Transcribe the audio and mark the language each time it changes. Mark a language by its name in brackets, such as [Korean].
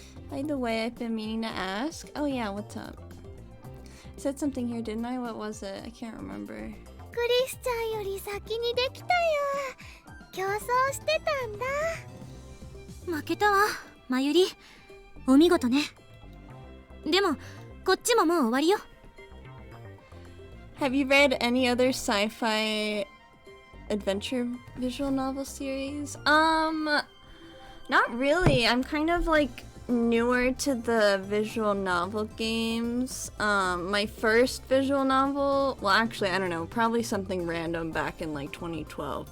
[English] By the way, I've been meaning to ask. Oh yeah, what's up? I said something here, didn't I? What was it? I can't remember. [Japanese] クリスちゃんより先にできたよ。競争してたんだ。負けたわ、まゆり。お見事ね。でも、こっちももう終わりよ。 [English] Have you read any other sci-fi adventure visual novel series? Not really. I'm kind of like newer to the visual novel games. My first visual novel, well actually I don't know, probably something random back in like 2012.